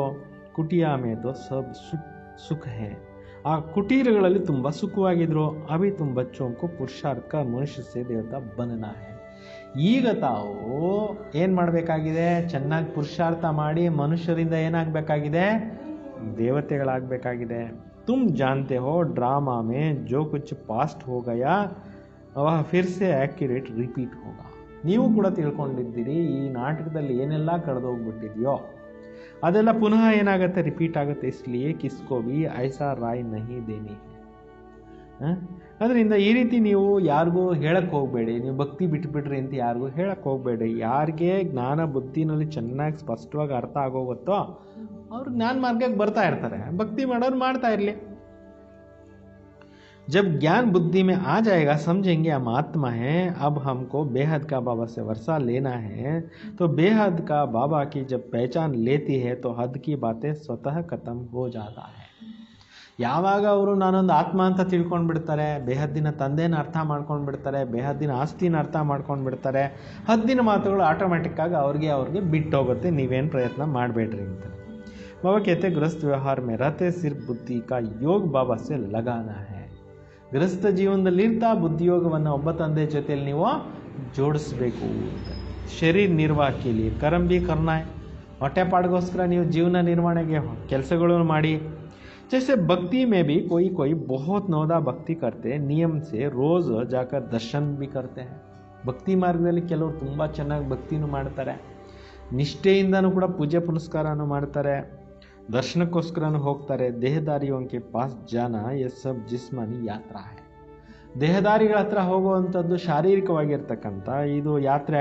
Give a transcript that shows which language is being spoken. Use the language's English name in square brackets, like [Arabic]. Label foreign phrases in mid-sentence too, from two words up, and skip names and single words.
[Hindi] कुटिया में तो सब सुख है, [Kannada] ಆ ಕುಟೀರಗಳಲ್ಲಿ ತುಂಬ ಸುಖವಾಗಿದ್ರು. [Hindi] अभी तुंबा बच्चों को पुरुषार्थ मनुष्य से देवता बनना है. [Kannada] ಈಗ ತಾವು ಏನು ಮಾಡಬೇಕಾಗಿದೆ, ಚೆನ್ನಾಗಿ ಪುರುಷಾರ್ಥ ಮಾಡಿ ಮನುಷ್ಯರಿಂದ ಏನಾಗಬೇಕಾಗಿದೆ, ದೇವತೆಗಳಾಗಬೇಕಾಗಿದೆ. [Hindi] तुम जानते हो ड्रामा में जो कुछ पास्ट हो गया वह फिर से [English] accurate repeat [Hindi] होगा. [Kannada] ನೀವು ಕೂಡ ತಿಳ್ಕೊಂಡಿದ್ದೀರಿ ಈ ನಾಟಕದಲ್ಲಿ ಏನೆಲ್ಲ ಕಳೆದೋಗ್ಬಿಟ್ಟಿದೆಯೋ ಅದೆಲ್ಲ ಪುನಃ ಏನಾಗುತ್ತೆ, ರಿಪೀಟ್ ಆಗುತ್ತೆ. [Hindi] इसलिए किसको भी ऐसा राय नहीं देनी. [Kannada] ಅದರಿಂದ ಈ ರೀತಿ ನೀವು ಯಾರಿಗೂ ಹೇಳಕ್ಕೆ ಹೋಗಬೇಡಿ, ನೀವು ಭಕ್ತಿ ಬಿಟ್ಬಿಟ್ರಿ ಅಂತ ಯಾರಿಗೂ ಹೇಳಕ್ಕೆ ಹೋಗಬೇಡಿ. ಯಾರಿಗೆ ಜ್ಞಾನ ಬುದ್ಧಿನಲ್ಲಿ ಚೆನ್ನಾಗಿ ಸ್ಪಷ್ಟವಾಗಿ ಅರ್ಥ ಆಗೋಗುತ್ತೋ ಅವ್ರು ಜ್ಞಾನ ಮಾರ್ಗಕ್ಕೆ ಬರ್ತಾ ಇರ್ತಾರೆ. ಭಕ್ತಿ ಮಾಡೋರು ಮಾಡ್ತಾ ಇರಲಿ. [Hindi] जब ज्ञान बुद्धि में आ जाएगा समझेंगे हम आत्मा है, अब हमको बेहद का बाबा से वर्षा लेना है. तो बेहद का बाबा की जब पहचान लेती है तो हद की बातें स्वतः खत्म हो जाता है. [Kannada] ಯಾವಾಗ ಅವರು ನಾನೊಂದು ಆತ್ಮ ಅಂತ ತಿಳ್ಕೊಂಡು ಬಿಡ್ತಾರೆ, ಬೇಹದ್ದಿನ ತಂದೆನ ಅರ್ಥ ಮಾಡ್ಕೊಂಡು ಬಿಡ್ತಾರೆ, ಬೇಹದ್ದಿನ ಆಸ್ತಿನ ಅರ್ಥ ಮಾಡ್ಕೊಂಡು ಬಿಡ್ತಾರೆ, ಹದ್ದಿನ ಮಾತುಗಳು ಆಟೋಮೆಟಿಕ್ಕಾಗಿ ಅವ್ರಿಗೆ ಬಿಟ್ಟೋಗುತ್ತೆ. ನೀವೇನು ಪ್ರಯತ್ನ ಮಾಡಬೇಡ್ರಿ ಅಂತ [Hindi] ಬಾಬಾ कहते गृहस्थ व्यवहार में रहते सिर्फ बुद्धि का योग बाबा से लगाना है. [Kannada] ಗೃಹಸ್ಥ ಜೀವನದಲ್ಲಿರ್ತಾ ಬುದ್ಧಿಯೋಗವನ್ನು ಒಬ್ಬ ತಂದೆ ಜೊತೆಯಲ್ಲಿ ನೀವು ಜೋಡಿಸ್ಬೇಕು. ಶರೀರ ನಿರ್ವಾಹಕ್ಕೆ [Hindi] लिए कर्म भी करना है. [Kannada] ಹೊಟ್ಟೆಪಾಡಿಗೋಸ್ಕರ ನೀವು ಜೀವನ ನಿರ್ವಹಣೆಗೆ ಕೆಲಸಗಳನ್ನು ಮಾಡಿ. [Hindi] जैसे भक्ति में भी कोई बहुत नौदा भक्ति करते नियम से रोज़ जाकर दर्शन भी करते हैं. [Kannada] ಭಕ್ತಿ ಮಾರ್ಗದಲ್ಲಿ ಕೆಲವರು ತುಂಬ ಚೆನ್ನಾಗಿ ಭಕ್ತಿನೂ ಮಾಡ್ತಾರೆ, ನಿಷ್ಠೆಯಿಂದನೂ ಕೂಡ ಪೂಜೆ ಪುನಸ್ಕಾರನೂ ಮಾಡ್ತಾರೆ, ದರ್ಶನಕ್ಕೋಸ್ಕರನೂ ಹೋಗ್ತಾರೆ. [Hindi] देहधारियों के पास जाना ये सब जिस्मानी यात्रा है. [Kannada] ದೇಹದಾರಿಗಳ ಹತ್ರ ಹೋಗುವಂಥದ್ದು ಶಾರೀರಿಕವಾಗಿರ್ತಕ್ಕಂಥ ಇದು ಯಾತ್ರೆ ಆಗಿದೆ.